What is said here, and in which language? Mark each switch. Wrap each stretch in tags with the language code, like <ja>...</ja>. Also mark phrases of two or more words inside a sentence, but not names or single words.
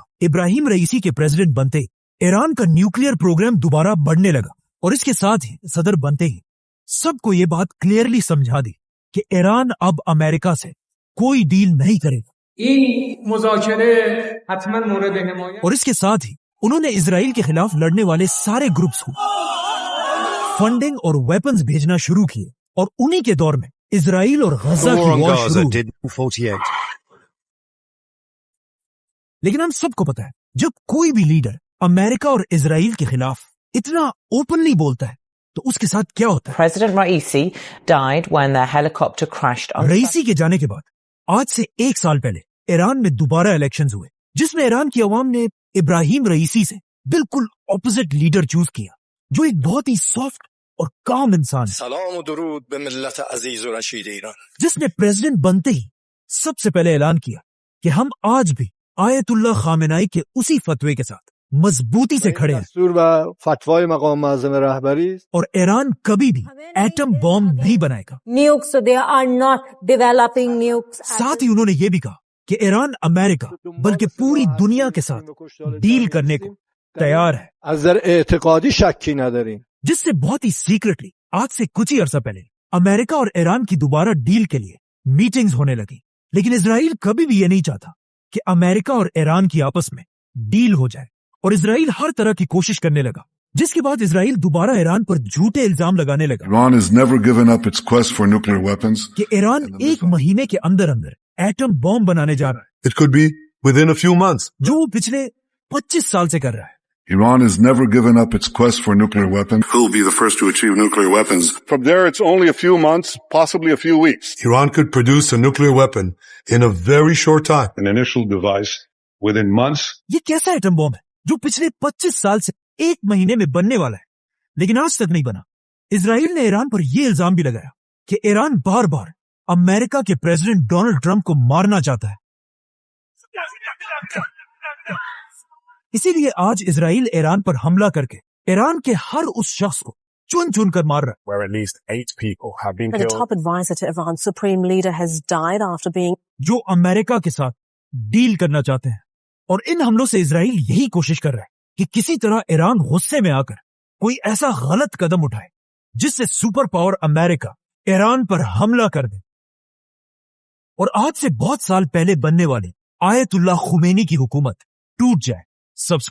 <ur>ابراہیم رئیسی کے پریزیڈنٹ بنتے ایران کا</ur> <en>nuclear program</en> <ur>دوبارہ بڑھنے لگا، اور اس کے ساتھ ہی صدر بنتے ہی سب کو یہ بات کلیئرلی سمجھا دی کہ ایران اب امریکہ سے کوئی ڈیل نہیں کرے گا، اور اس کے ساتھ ہی انہوں نے اسرائیل کے خلاف لڑنے والے سارے گروپس کو فنڈنگ اور ویپنز بھیجنا شروع کیے، اور انہی کے دور میں اسرائیل اور غزہ کی وار شروع ہوئی۔ لیکن ہم سب کو پتا ہے جب کوئی بھی لیڈر امریکہ اور اسرائیل کے خلاف اتنا اوپنلی بولتا ہے تو اس کے ساتھ کیا ہوتا ہے۔</ur> <en>President Raisi died when their helicopter crashed on</en> <ur>رئیسی کے جانے کے بعد آج سے 1 سال پہلے ایران میں دوبارہ الیکشنز ہوئے، جس میں ایران کی عوام نے ابراہیم رئیسی سے بالکل</ur> <en>opposite leader</en> <ur>چوز کیا، جو ایک بہت ہی سافٹ اور کام انسان ہے،</ur> <fa>سلام و درود به ملت عزیز و رشید ایران،</fa> <ur>جس نے پریزیڈنٹ بنتے ہی سب سے پہلے اعلان کیا کہ ہم آج بھی آیت اللہ خامنائی کے اسی فتوے کے ساتھ مضبوطی سے کھڑے ہیں،</ur> <fa>دستور و فتوای مقام معظم رهبری</fa> <ur>اور ایران کبھی بھی</ur> <en>atom bomb</en> <ur>نہیں بنائے گا۔</ur> <en>Nukes, they are not developing nukes.</en> <ur>ساتھ ہی انہوں نے یہ بھی کہا کہ ایران امریکہ بلکہ پوری دنیا کے ساتھ ڈیل کرنے کو تیار ہے،</ur> <fa>از نظر اعتقادی شکی نداریم،</fa> <ur>جس سے بہت ہی سیکرٹلی آج سے کچھ ہی عرصہ پہلے امریکہ اور ایران کی دوبارہ ڈیل کے لیے میٹنگز ہونے لگی۔ لیکن اسرائیل کبھی بھی یہ نہیں چاہتا کہ امریکہ اور ایران کی آپس میں ڈیل ہو جائے، اور اسرائیل ہر طرح کی کوشش کرنے لگا، جس کے بعد اسرائیل دوبارہ ایران پر جھوٹے الزام لگانے لگا</ur> <en>Iran has never given up its quest for nuclear weapons.</en> <ur>کہ ایران 1 مہینے کے اندر</ur> <en>atom bomb</en> <ur>بنانے جا رہا ہے،</ur> <en>It could be within a few months.</en> <ur>جو وہ پچھلے 25 سال سے کر رہا ہے۔</ur> <en>Iran has never given up its quest for nuclear weapons. Who will be the first to achieve nuclear weapons? From there, it's only a few months, possibly a few weeks. Iran could produce a nuclear weapon in a very short time. An initial device within months.</en> <ur>یہ کیسا</ur> <en>atom bomb</en> <ur>ہے جو پچھلے 25 سال سے 1 مہینے میں بننے والا ہے لیکن آج تک نہیں بنا؟ اسرائیل نے ایران پر یہ الزام بھی لگایا کہ ایران بار بار امریکہ کے پریزیڈنٹ ڈونلڈ ٹرمپ کو مارنا چاہتا ہے، اسی لیے آج اسرائیل ایران پر حملہ کر کے ایران کے ہر اس شخص کو چن چن کر مار رہا ہے۔</ur> <en>Where at least 8 people have been The killed. top advisor to Iran's supreme leader has died after being</en> <ur>جو امریکہ کے ساتھ ڈیل کرنا چاہتے ہیں، اور ان حملوں سے اسرائیل یہی کوشش کر رہا ہے کہ کسی طرح ایران غصے میں آ کر کوئی ایسا غلط قدم اٹھائے جس سے</ur> <en>super power</en> <ur>امریکہ ایران پر حملہ کر دے اور آج سے بہت سال پہلے بننے والی آیت اللہ خمینی کی حکومت ٹوٹ جائے۔</ur>